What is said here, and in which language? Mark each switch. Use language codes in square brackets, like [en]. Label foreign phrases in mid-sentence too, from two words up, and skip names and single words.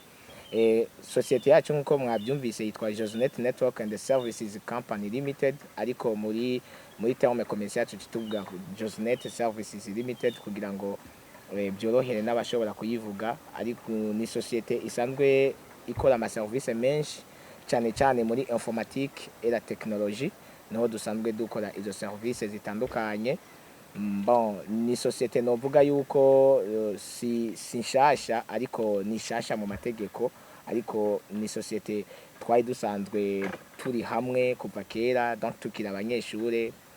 [rw] Sosiyete yacu nkuko mwabyumvise yitwa Josnet Network and Services Company Limited, ariko muri [fr] terme commercial [rw] tuvuga Josnet Services Limited kugira ngo byorohere n'abashobora kuyivuga. Ariko ni sosiyete isanzwe ikora amaserivisi menshi cyane cyane muri [fr] informatique et la technologie, [rw] niho dusanzwe dukora izo services zitandukanye. Ni sosiyete novuga yuko si nshasha, ariko ni nshasha mu mategeko, ariko ni sosiyete twari dusanzwe turi hamwe kuva kera, donc tukira abanyeshure.